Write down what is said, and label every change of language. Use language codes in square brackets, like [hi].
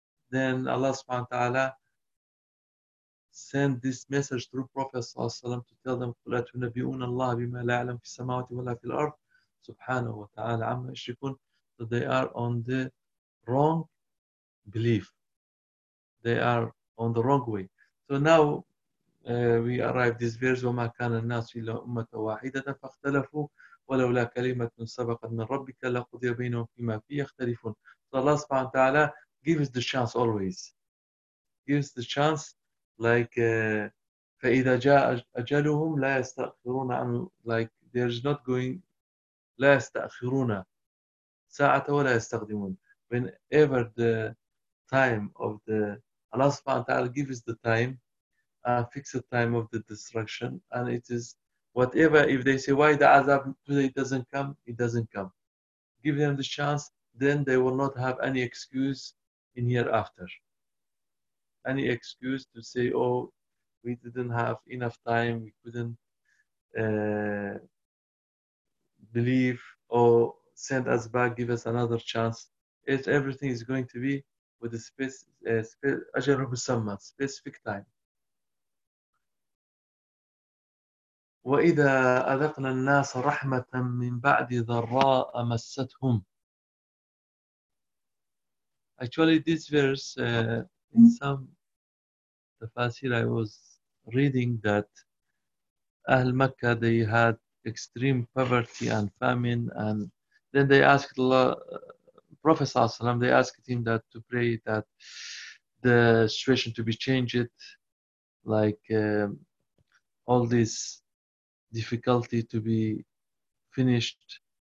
[en] Then Allah subhanahu wa ta'ala sent this message through Prophet sallallahu alaihi wasallam to tell them, subhanahu wa ta'ala amma yushrikun, that they are on the wrong belief, they are on the wrong way. So now we arrived this verse, [ar] وَمَا كَانَ النَّاسُ إِلَّا أُمَّةً وَاحِدَةً فَاخْتَلَفُوا وَلَوْلَا كَلِمَةٌ سَبَقَتْ مِنْ رَبِّكَ لَقُضِيَ بَيْنَهُمْ فِيمَا فِيهِ يَخْتَلِفُونَ. [en] So Allah subhanahu wa ta'ala gives the chance always. Gives the chance like [ar] فَإِذَا جَاءَ أَجَلُهُمْ لَا يَسْتَأْخِرُونَ عَنْ, [en] like there is not going, [ar] لَا يَسْتَأْخِرُونَ سَاعَةً وَلَا يَسْتَقْدِمُونَ. [en] Whenever the time of the, Allah subhanahu wa ta'ala gives the time, fixed time of the destruction, and it is whatever. If they say, why the azab today doesn't come, it doesn't come. Give them the chance, then they will not have any excuse in hereafter. Any excuse to say, oh, we didn't have enough time, we couldn't believe, or send us back, give us another chance. It, everything is going to be with a specific time. [ar] وإذا أذقنا الناس رحمة من بعد ضراء مستهم. [en] Actually, this verse, in some tafsir I was reading, that Ahl Makkah, they had extreme poverty and famine, and then they asked Allah, Prophet Sallallahu Alaihi Wasallam, they asked him that to pray that the situation to be changed, like all this difficulty to be finished.